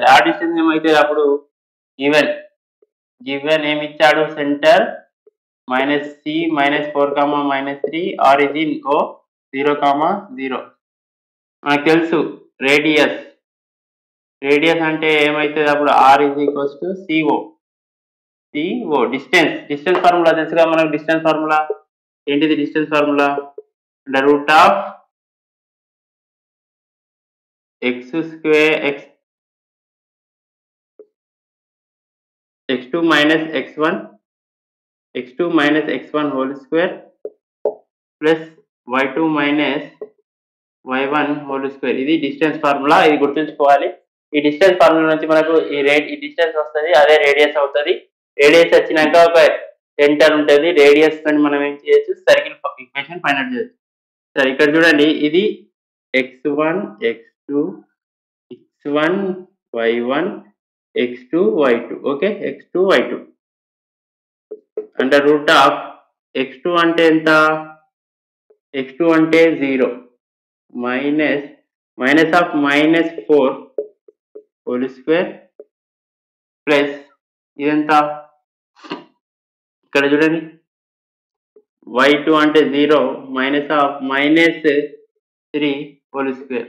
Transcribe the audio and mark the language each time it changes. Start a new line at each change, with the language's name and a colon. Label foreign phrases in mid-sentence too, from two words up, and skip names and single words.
Telugu: ఆర్ డిస్టెన్స్ ఏమైతే అప్పుడు గివెన్ ఏమి ఇచ్చాడు? సెంటర్ -c -4, -3 ఆరిజిన్ 0, 0. మనకు తెలుసు రేడియస్ అంటే ఏమైతుంది అప్పుడు?
English: r is equals to co. distance formula
Telugu: తెలుసుగా మనకు.
English: distance formula
Telugu: ఏంటిది?
English: distance formula
Telugu: √(x2 x1
English: whole square plus
Telugu: y2 y1
English: whole square.
Telugu: ఇది
English: distance formula,
Telugu: ఇది గుర్తుంచుకోవాలి. ఈ
English: distance formula
Telugu: నుంచి మనకు ఈ డిస్టెన్స్ వస్తుంది, అదే రేడియస్ అవుతుంది. రేడియస్ వచ్చినాక ఒక సెంటర్ ఉంటుంది. రేడియస్ తో మనం ఏం చేయొచ్చు?
English: circle equation find out
Telugu: చేయొచ్చు. సరే, ఇక్కడ చూడండి, ఇది x1 x2 x1 y1 x2 y2. ఓకే, x2 y2 అంటే √(x2) అంటే ఎంత? x2 అంటే 0 -4
English: whole square plus
Telugu: ఇదంతా ఇక్కడ చూడండి y2 అంటే 0 -3
English: whole square.